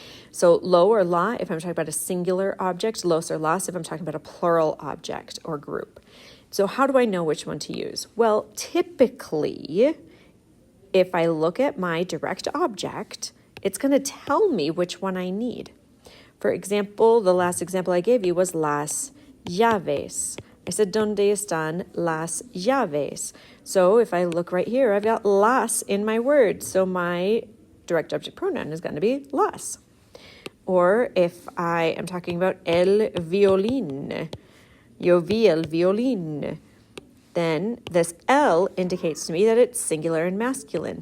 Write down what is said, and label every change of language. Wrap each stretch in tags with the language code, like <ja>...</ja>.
<en>So lo or la if I'm talking about a singular object, los or las if I'm talking about a plural object or group. So how do I know which one to use? Well, typically, if I look at my direct object, it's going to tell me which one I need. For example, the last example I gave you was las llaves. I said,</en> <es>¿Dónde están las llaves?</es> <en>So if I look right here, I've got las in my word. So my direct object pronoun is going to be las. Or if I am talking about el violín,</en> <es>yo vi el violín,</es> <en>then this el indicates to me that it's singular and masculine.</en>